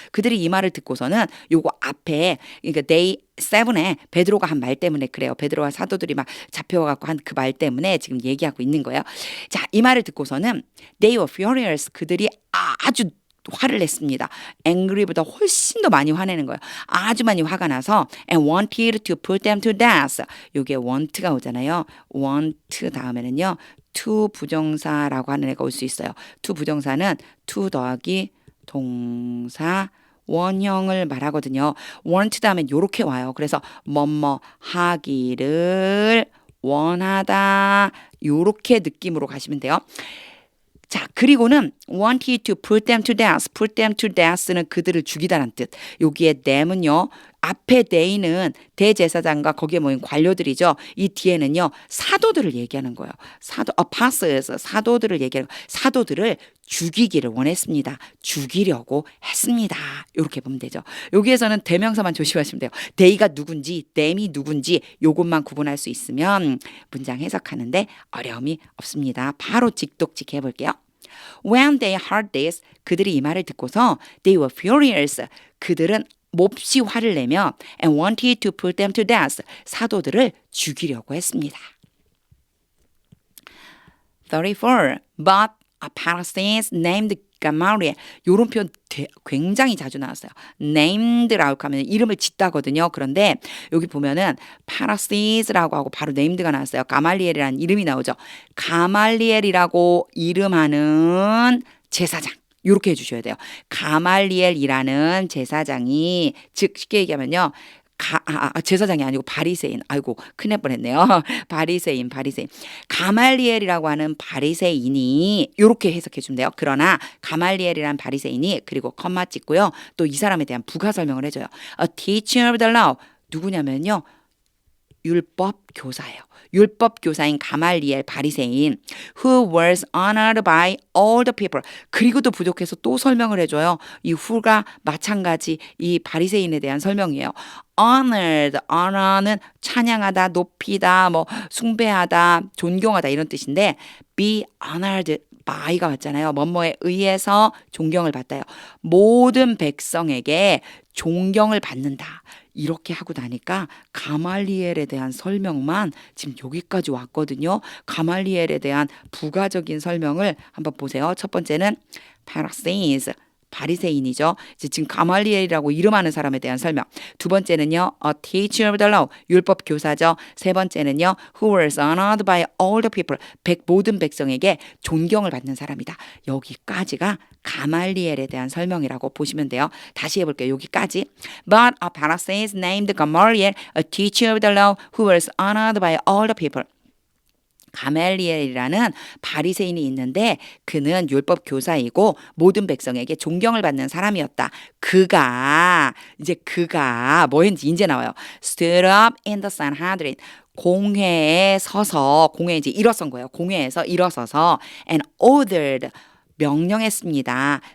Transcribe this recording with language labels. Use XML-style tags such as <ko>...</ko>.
<ko>그들이 이 말을 듣고서는 요거 앞에 그러니까 day 7에 베드로가 한 말 때문에 그래요. 베드로와 사도들이 막 잡혀가고 한 그 말 때문에 지금 얘기하고 있는 거예요. 자, 이 말을 듣고서는</ko> <en>they were furious,</en> <ko>그들이 아주 화를 냈습니다. angry보다 훨씬 더 많이 화내는 거예요. 아주 많이 화가 나서</ko> <en>and wanted to put them to death.</en> <ko>이게 want가 오잖아요. want 다음에는요. to 부정사라고 하는 애가 올 수 있어요. to 부정사는 to 더하기 동사 원형을 말하거든요. want 다음에 이렇게 와요. 그래서 뭐뭐 하기를 원하다 이렇게 느낌으로 가시면 돼요. 자, 그리고는</ko> <en>wanted to put them to death. put them to death</en> <ko>는 그들을 죽이다라는 뜻. 여기에 them은요. 앞에 they는 대제사장과 거기에 모인 관료들이죠. 이 뒤에는요. 사도들을 얘기하는 거예요. apostles, 사도들을 얘기하는 거예요. 사도들을 죽이기를 원했습니다. 죽이려고 했습니다. 이렇게 보면 되죠. 여기에서는 대명사만 조심하시면 돼요. they가 누군지, them이 누군지 요것만 구분할 수 있으면 문장 해석하는데 어려움이 없습니다. 바로 직독직 해볼게요.</ko> <en>When they heard this,</en> <ko>그들이 이 말을 듣고서</ko> <en>they were furious.</en> <ko>그들은 몹시 화를 내며</ko> <en>and wanted to put them to death.</en> <ko>사도들을 죽이려고 했습니다.</ko> <en>34. But a Pharisee named Gamaliel.</en> <ko>이런 표현 굉장히 자주 나왔어요. named라고 하면 이름을 짓다거든요. 그런데 여기 보면은 Pharisees라고 하고 바로 named가 나왔어요. 가말리엘이라는 이름이 나오죠. 가말리엘이라고 이름하는 제사장. 이렇게 해주셔야 돼요. 가말리엘이라는 제사장이, 즉 쉽게 얘기하면요. 제사장이 아니고 바리새인. 아이고 큰일 날 뻔했네요. 바리새인. 가말리엘이라고 하는 바리새인이 이렇게 해석해 주면 돼요. 그러나 가말리엘이라는 바리새인이 그리고 컴마 찍고요. 또 이 사람에 대한 부가 설명을 해줘요.</ko> <en>A teacher of the law.</en> <ko>누구냐면요. 율법 교사예요. 율법 교사인 가말리엘 바리새인</ko> <en>who was honored by all the people.</en> <ko>그리고도 부족해서 또 설명을 해줘요. 이 who가 마찬가지 이 바리새인에 대한 설명이에요. honor는 찬양하다, 높이다, 뭐 숭배하다, 존경하다 이런 뜻인데 be honored by가 왔잖아요. 뭐뭐에 의해서 존경을 받다요. 모든 백성에게 존경을 받는다. 이렇게 하고 나니까 가말리엘에 대한 설명만 지금 여기까지 왔거든요. 가말리엘에 대한 부가적인 설명을 한번 보세요. 첫 번째는 Pharisees, 바리새인이죠. 이제 지금 가말리엘이라고 이름하는 사람에 대한 설명. 두 번째는요,</ko> <en>a teacher of the law,</en> <ko>율법 교사죠. 세 번째는요,</ko> <en>who was honored by all the people,</en> <ko>모든 백성에게 존경을 받는 사람이다. 여기까지가 가말리엘에 대한 설명이라고 보시면 돼요. 다시 해볼게요. 여기까지.</ko> <en>But a Pharisee named Gamaliel, a teacher of the law, who was honored by all the people.</en> <ko>가멜리엘이라는 바리새인이 있는데 그는 율법 교사이고 모든 백성에게 존경을 받는 사람이었다. 그가 뭐 했는지 이제 나와요.</ko> <en>Stood up in the Sanhedrin.</en> <ko>공회에 서서 공회에 이제 일어선 거예요. 공회에서 일어서서</ko> <en>and ordered</en> <ko>명령했습니다.</ko>